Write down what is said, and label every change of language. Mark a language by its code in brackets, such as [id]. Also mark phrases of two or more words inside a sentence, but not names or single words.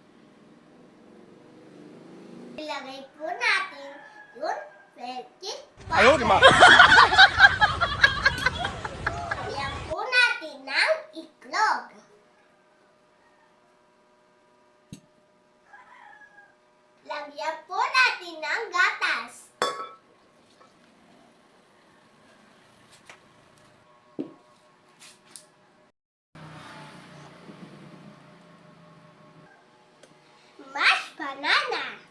[tl] Ilagay po natin yung melted [zh] 哎呦我的妈 [tl] butter. Lagyan po natin ng itlog. Lagyan po natin ng gatas. [en] Mashed banana.